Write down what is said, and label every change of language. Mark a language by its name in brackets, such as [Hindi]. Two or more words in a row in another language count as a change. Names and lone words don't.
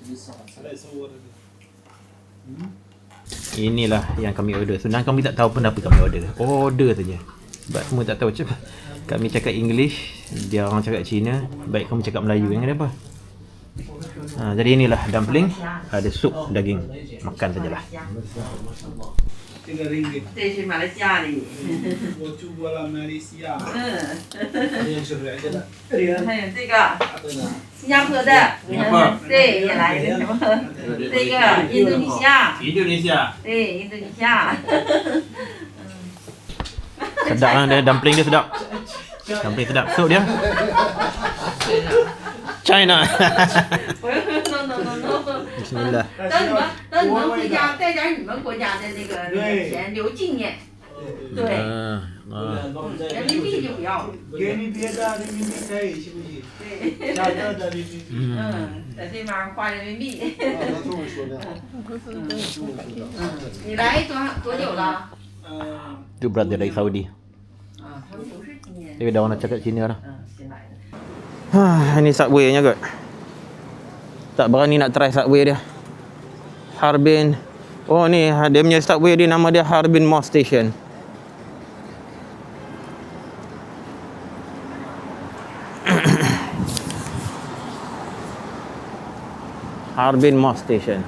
[Malay] Inilah yang kami order. Sebenarnya kami tak tahu pun apa kami order. Order saja. Sebab semua tak tahu macam kami cakap English, dia orang cakap Cina. Baik kamu cakap Melayu, yang ada apa? Jadi inilah dumpling. Ada sup daging. Makan sajalah. [Chinese] 这个 ringgit 这是马来西亚的。我住过了马来西亚，是不是？还有这个新加坡的，对，也来了什么？这个印度尼西亚，对，印度尼西亚。 [Malay] Sedap lah dia, dumpling dia sedap. Dumpling sedap. Sup dia China. Bismillah. [Chinese] 等你们回家带点你们国家的那个钱留纪念。对，人民币就不要了。给你别的人民币可以，行不行？对，下这的人民币。在这边花人民币。你来多久了？ [Malay] Itu brother dari Saudi. [Chinese] 他们不是今年。 [Malay] Dia dah orang nak cakap Cina dah. [Chinese] 新来的。 [Malay] Ini Subway-nya kot. Tak berani nak try Subway dia. Harbin. Oh ni dia punya Subway dia, nama dia Harbin Mall Station. Harbin Mall Station.